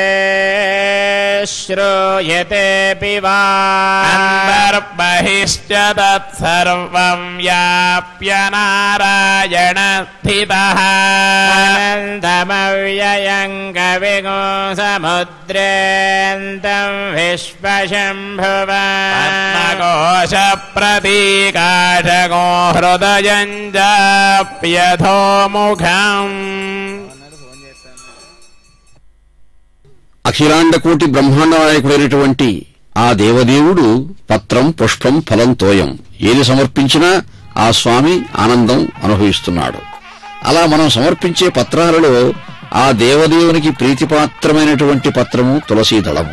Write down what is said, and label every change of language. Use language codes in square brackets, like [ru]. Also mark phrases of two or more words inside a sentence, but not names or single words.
[sa] श्रूयतेऽपि वा अन्तर्बहिश्च तत्सर्वं व्याप्य नारायण स्थितः अनन्तमव्ययं कविगुं समुद्रेऽन्तं विश्वशम्भुवः पद्मकोशप्रतीकाशगो हृदयं चाप्यथोमुखम् [te] అఖిలాండకోటి బ్రహ్మాండ నాయకుడైనటువంటి ఆ దేవదేవుడు [sa] పత్రం పుష్పం ఫలం తోయం [te] ఏది సమర్పించినా ఆ స్వామి ఆనందం అనుభవిస్తున్నాడు. అలా మనం సమర్పించే పత్రాలలో ఆ దేవదేవునికి ప్రీతిపాత్రమైనటువంటి పత్రము తులసీ దళము.